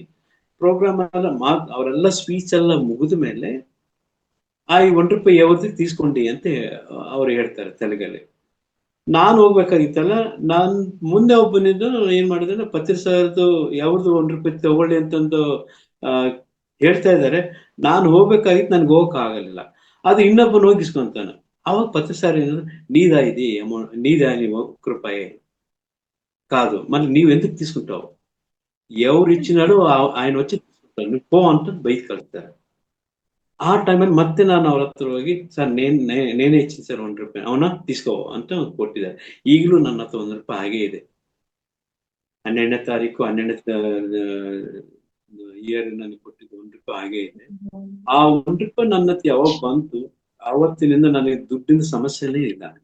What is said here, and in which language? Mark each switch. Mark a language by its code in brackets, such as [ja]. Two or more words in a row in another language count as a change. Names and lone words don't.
[kn] ಪ್ರೋಗ್ರಾಮ್ ಎಲ್ಲ ಅವರೆಲ್ಲ ಸ್ಪೀಚ್ ಎಲ್ಲ ಮುಗಿದ ಮೇಲೆ ಆ ₹1 ಯಾವತ್ತು ತೀಸ್ಕೊಂಡಿ ಅಂತ ಅವ್ರು ಹೇಳ್ತಾರೆ ತೆಲುಗಲ್ಲಿ. ನಾನ್ ಹೋಗ್ಬೇಕಾಗಿತ್ತಲ್ಲ, ನಾನ್ ಮುಂದೆ ಒಬ್ಬನಿದ್ದು ಏನ್ ಮಾಡಿದ್ರೆ ಪತ್ರಿ ಸರ್ದು ಯಾವ್ದು ₹1 ತಗೊಳ್ಳಿ ಅಂತಂದು ಆ ಹೇಳ್ತಾ ಇದ್ದಾರೆ. ನಾನು ಹೋಗ್ಬೇಕಾಗಿತ್ತು, ನನ್ಗೆ ಹೋಗಕ್ ಆಗಲಿಲ್ಲ. ಅದು ಇನ್ನೊಬ್ಬನ ಹೋಗಿ ಇಸ್ಕೊಂತಾನೆ. [te] అವಾಗ ప్రతిసారి నీదా ఇది అమౌంట్, నీదా నీవు రూపాయి కాదు, మరి నీవు ఎందుకు తీసుకుంటావు? ఎవరు ఇచ్చినాడో ఆయన వచ్చి తీసుకుంటారు, నువ్వు పో [kn] ಅಂತ ಬೈಕ್ ಕಳಿಸ್ತಾರೆ. ಆ ಟೈಮಲ್ಲಿ ಮತ್ತೆ ನಾನು ಅವ್ರ ಹತ್ರ ಹೋಗಿ, ಸರ್ [te] నేనే ఇచ్చింది [kn] ಸರ್ ₹1, ಅವನ తీసుకో ಅಂತ ಕೊಟ್ಟಿದ್ದಾರೆ. ಈಗಲೂ ನನ್ನ ಹತ್ರ ₹1 ಹಾಗೆ ಇದೆ. 12ನೇ ತಾರೀಕು 12ನೇ ಇಯರ್ ನನಗೆ ಕೊಟ್ಟಿದ್ದು ₹1 ಹಾಗೆ ಇದೆ. ಆ ₹1 ನನ್ನ ಹತ್ರ ಯಾವಾಗ ಬಂತು ಆವತ್ತಿನಿಂದ ನನಗೆ ದುಡ್ಡಿನ ಸಮಸ್ಯೆನೇ ಇಲ್ಲ.